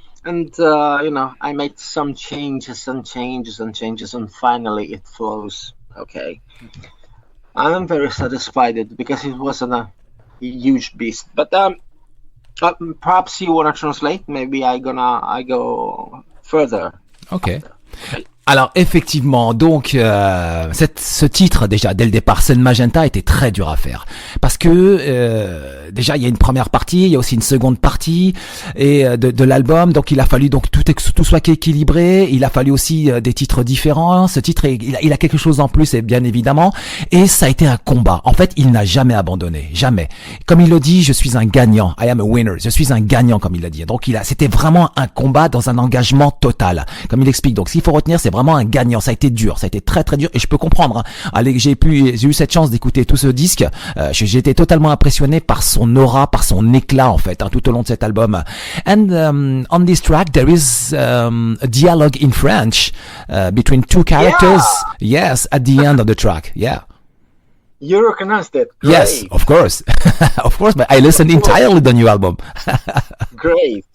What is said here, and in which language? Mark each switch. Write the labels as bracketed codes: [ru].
[en] And I made some changes, and finally it flows. Okay, I'm very satisfied because it wasn't a huge beast. But perhaps you wanna translate? Maybe I go further. Okay. [fr] Alors effectivement, donc ce titre déjà dès le départ, Sun Magenta, était très dur à faire parce que déjà il y a une première partie, il y a aussi une seconde partie et de l'album, donc il a fallu donc tout soit équilibré, il a fallu aussi des titres différents. Ce titre il a quelque chose en plus et bien évidemment, et ça a été un combat. En fait, il n'a jamais abandonné, jamais. Comme il le dit, je suis un gagnant, [en] I am a winner. [fr] Je suis un gagnant comme il l'a dit. Donc c'était vraiment un combat dans un engagement total, comme il explique. Donc s'il faut retenir, c'est vraiment un gagnant. Ça a été dur, ça a été très très dur, et je peux comprendre. Allez, j'ai eu cette chance d'écouter tout ce disque. J'ai été totalement impressionné par son aura, par son éclat en fait, tout au long de cet album. [en] And on this track there is a dialogue in French between two characters. Yeah. Yes, at the end of the track. Yeah. You recognized it. Great. Yes, of course. Of course, but I listened entirely to the new album. Great.